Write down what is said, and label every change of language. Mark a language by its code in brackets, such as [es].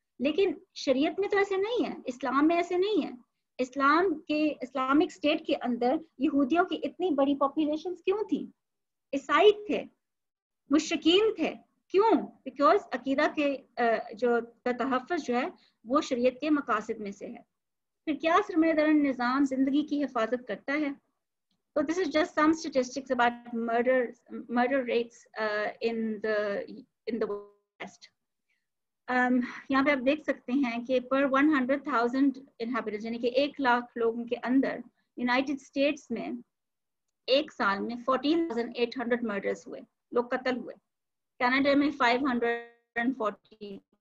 [ur] لیکن شریعت میں تو ایسے نہیں ہے, اسلام میں ایسے نہیں ہے. اسلام کے اسلامک اسٹیٹ کے اندر یہودیوں کی اتنی بڑی پاپولیشن کیوں تھی؟ عیسائی تھے, مشرکین تھے. کیوں؟ بیکاز عقیدہ کے جو تحفظ جو ہے وہ شریعت کے مقاصد میں سے ہے. پھر کیا سرمایہ دارانہ نظام زندگی کی حفاظت کرتا ہے؟ [en] So this is just some statistics about murder rates in the West. [ur] یہاں پہ آپ دیکھ سکتے ہیں کہ [en] per 100,000 inhabitants [ur] یعنی کہ 1,00,000 لوگوں کے اندر یونائٹڈ اسٹیٹس میں ایک سال میں 14,800 murders ہوئے, لوگ قتل ہوئے. کینیڈا میں 543.